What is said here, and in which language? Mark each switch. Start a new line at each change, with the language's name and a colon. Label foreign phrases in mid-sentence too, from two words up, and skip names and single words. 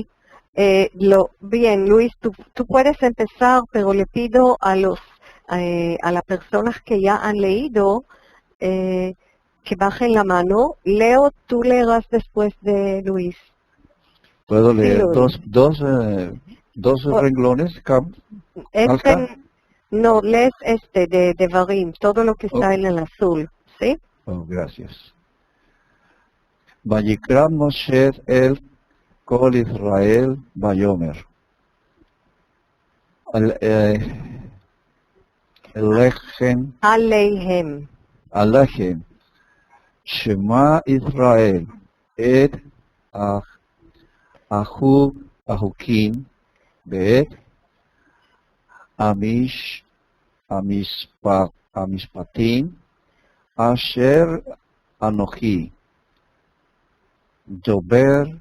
Spanish: Bien, Luis, tú puedes empezar, pero le pido a las personas que ya han leído que bajen la mano. Leo, tú leerás después de Luis. ¿Puedo leer Luis. dos renglones? No, lees de Devarim, todo lo que está en el azul, ¿sí? Oh, gracias.
Hebrew: ויקרא משה אל כל ישראל ויאמר. Aleihem. שמע ישראל את החקים ואת המשפטים אשר אנכי דבר